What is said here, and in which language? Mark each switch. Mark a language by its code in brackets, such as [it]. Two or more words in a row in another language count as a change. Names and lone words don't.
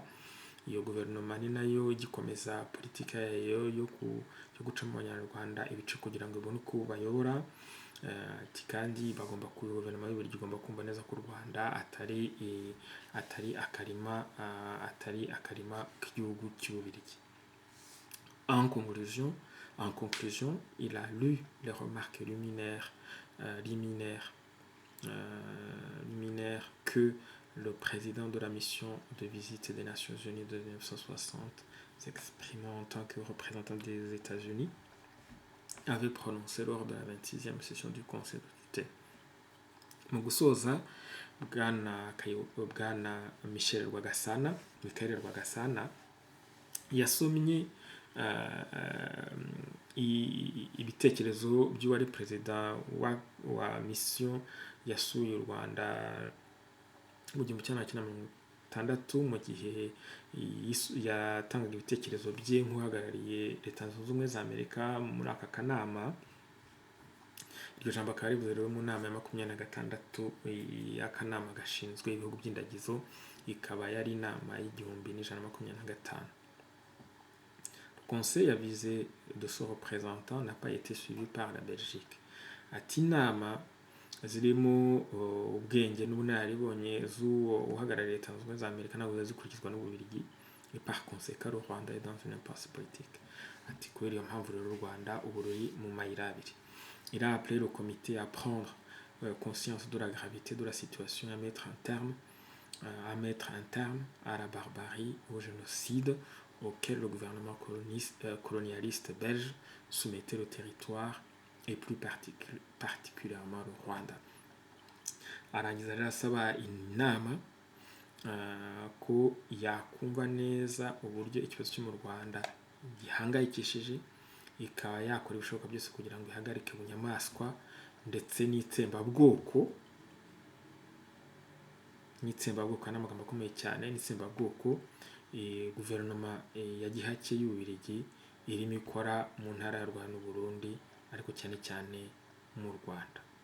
[rw] Iyo guverinoma ni nayo igikomeza politika yayo yo guca mu banyarwanda ibice kugira ngo ibone uko bayobora. Kandi guverinoma y'Ububirigi igomba kumva neza ko u Rwanda atari akarima k'igihugu cy'Ububirigi. [fr] En conclusion, il a lu les remarques liminaires que le président de la mission de visite des Nations Unies de 1960, s'exprimant en tant que représentant des États-Unis, avait prononcé lors de la 26e session du Conseil de tutelle. [rw] Mu gusoza, Bwana Michael Rwagasana yasomye ibitekerezo by'uwari perezida wa mission yasuye u Rwanda mu 1960 mu gihe yatangaga ibitekerezo bye nk'uhagarariye Leta Zunze Ubumwe za Amerika muri aka kanama. Iryo jambo akaba rivuze rero mu nama ya 26 y'akanama gashinzwe ibihugu by'indagizo, ikaba yari inama y'1125. [fr] Le conseil avisé de ce représentant n'a pas été suivi par la Belgique. [rw] Ati inama zirimo ubwenge n'ubunararibonye z'uwo uhagarariye Leta Zunze Ubumwe za Amerika ntabwo zikurikizwa n'Ububirigi, [fr] et par conséquent le Rwanda est dans une impasse politique. [rw] Ati kubera iyo mpamvu rero u Rwanda ubu ruri mu mayira abiri. [fr] Il a appelé le comité à prendre conscience de la gravité de la situation et à mettre un terme à la barbarie, au génocide auquel le gouvernement colonialiste belge soumettait le territoire et plus particulièrement le Rwanda. [rw] Arangiza rero asaba inama ko yakumva neza uburyo ikibazo cyo mu Rwanda gihangayikishije, ikaba yakora ibishoboka byose kugira ngo ihagarike ubunyamaswa ndetse n'itsembabwoko n'amagambo akomeye cyane n'itsembabwoko guverinoma ya gihake y'Ububirigi irimo ikora mu ntara ya Rwanda n'Uburundi, ariko cyane cyane mu Rwanda.